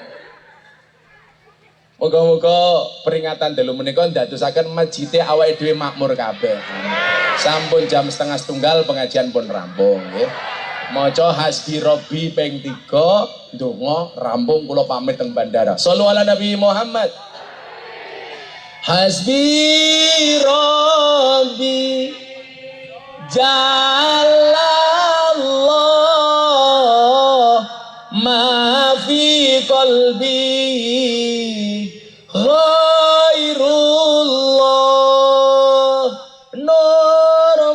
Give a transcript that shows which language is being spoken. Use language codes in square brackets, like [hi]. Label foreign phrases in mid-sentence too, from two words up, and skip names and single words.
[jv] Moga-moga peringatan dalu menika ndadosaken masjide awake dhewe makmur kabeh. Sampun jam 12:30 pengajian pun rampung nggih. Maca [ar] حسبي ربي [jv] ping 3 ndonga rampung kula pamit teng bandara. [ar] صلوا على النبي محمد. حسبي ربي جل الله ما في قلبي غير الله نور